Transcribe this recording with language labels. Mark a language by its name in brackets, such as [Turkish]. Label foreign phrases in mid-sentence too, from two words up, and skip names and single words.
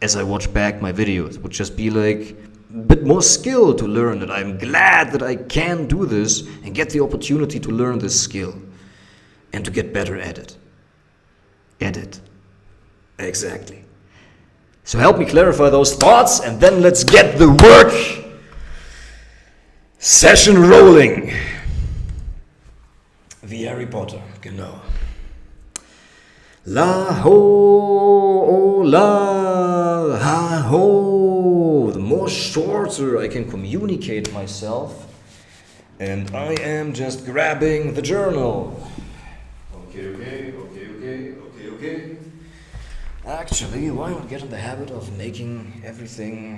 [English] as I watch back my videos. It would just be like a bit more skill to learn, that I'm glad that I can do this and get the opportunity to learn this skill and to get better at it. Exactly. So help me clarify those thoughts, and then let's get the work session rolling. [German] Wie Harry Potter, genau. La ho, oh, la ha ho. [English] The more shorter I can communicate myself, and I am just grabbing the journal. Okay. Actually, why not get in the habit of making everything...